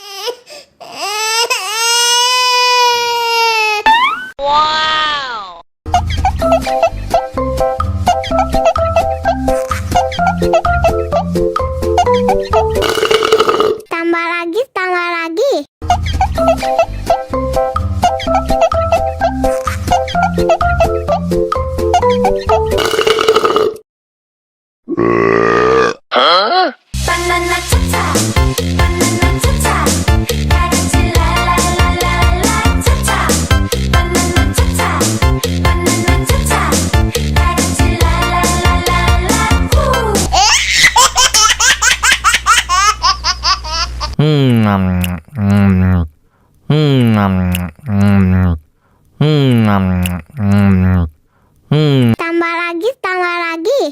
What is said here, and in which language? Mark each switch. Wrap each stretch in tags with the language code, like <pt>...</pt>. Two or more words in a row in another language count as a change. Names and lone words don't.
<en>Wow.</en> <id>Tambah lagi, tambah lagi.</id> <ko>바나나 차차 바나나 차차 다 같이 랄랄랄랄라 차차 바나나 차차 바나나 차차 다 같이 랄랄랄랄라 후</ko> <id>Tambah lagi, tambah lagi.</id>